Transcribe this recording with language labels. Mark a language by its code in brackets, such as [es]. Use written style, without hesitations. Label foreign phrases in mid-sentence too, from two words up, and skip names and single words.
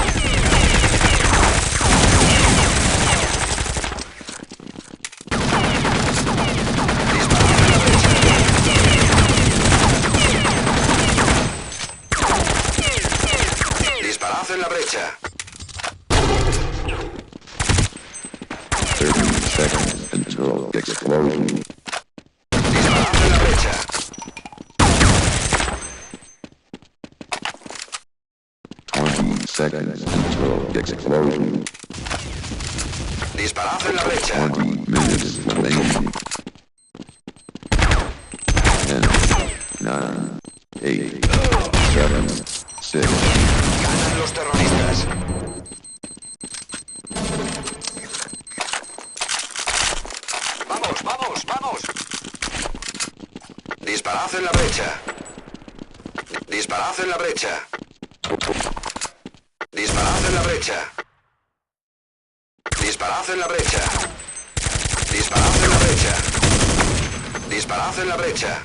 [es] Disparad en la brecha. [en] 30 seconds until explosion. [es] Disparad en la brecha. [en] 20 seconds until explosion. [es] Disparad en la brecha. [en] 20 minutes remaining. 10, 9, 8, 7, 6. [es] Ganan los terroristas. Vamos, vamos, vamos. Disparad en la brecha. Disparad en la brecha. Disparad en la brecha. Disparad en la brecha. Disparad en la brecha. Disparad en la brecha.